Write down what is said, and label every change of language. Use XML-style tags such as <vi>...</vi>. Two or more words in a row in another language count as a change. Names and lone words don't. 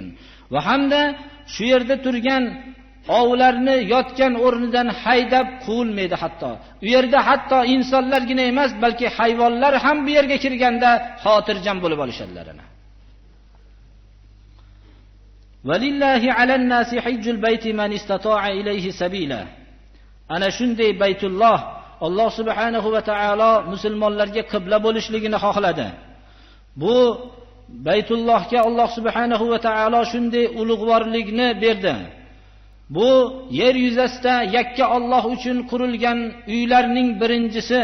<uz>Va hamda shu yerda turgan ovlarni yotgan o'rnidan haydab quvilmaydi hatto. U yerda hatto insonlargina emas, balki hayvonlar ham bu yerga kirganda xotirjam bo'lib olishadilar.</uz> <ar>ولله على الناس حج البيت من استطاع إليه سبيلا.</ar> <uz>Ana shunday Baytulloh Alloh</uz> <ar>سبحانه وتعالى</ar> <uz>musulmonlarga qibla bo'lishligini xohladi. Bu Baytullohga Alloh</uz> <ar>سبحانه وتعالى</ar> <uz>shunday ulug'vorlikni berdi. Bu yer yuzasida yakka Alloh uchun qurilgan uylarning birinchisi.</uz>